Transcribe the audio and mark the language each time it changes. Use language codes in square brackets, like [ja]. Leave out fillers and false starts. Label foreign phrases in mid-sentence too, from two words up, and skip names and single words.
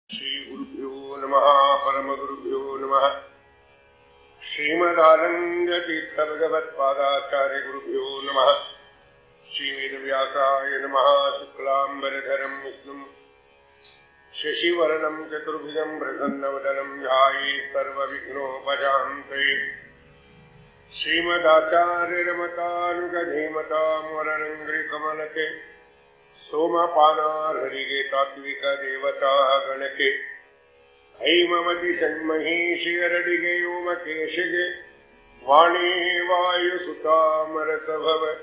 [sa] ಶ್ರೀ ಗುರುಭ್ಯೋ ನಮಃ ಪರಮಗುರುಭ್ಯೋ ನಮಃ ಶ್ರೀಮದಾನಂದತೀರ್ಥ ಭಗವತ್ಪಾದಾಚಾರ್ಯ ಗುರುಭ್ಯೋ ನಮಃ ಶ್ರೀ ವೇದವ್ಯಾಸಾಯ ನಮಃ ಶುಕ್ಲಾಂಬರಧರಂ ವಿಷ್ಣುಂ ಶಶಿವರ್ಣಂ ಚತುರ್ಭುಜಂ ಪ್ರಸನ್ನವದನಂ ಧ್ಯಾಯೇತ್ ಸರ್ವವಿಘ್ನೋಪಶಾಂತಯೇ [kn] ಶ್ರೀಮದಾಚಾರ್ಯರಮತಾನುಗಧೀಮತಾಂ ವರರಂಗ್ರಿಕಮಲಕೆ ಸೋಮಪಾನಾರ್ಹರಿಗೆ ತಾತ್ವಿಕ ದೇವತಾ ಗಣಕ್ಕೆ ಹೈಮಮತಿ ಷಣ್ಮಹೀಶಿಯರಡಿಗೆ ಯೋಮಕೇಶಿಗೆ ವಾಣಿ ವಾಯುಸುತಾಮರಸಭವ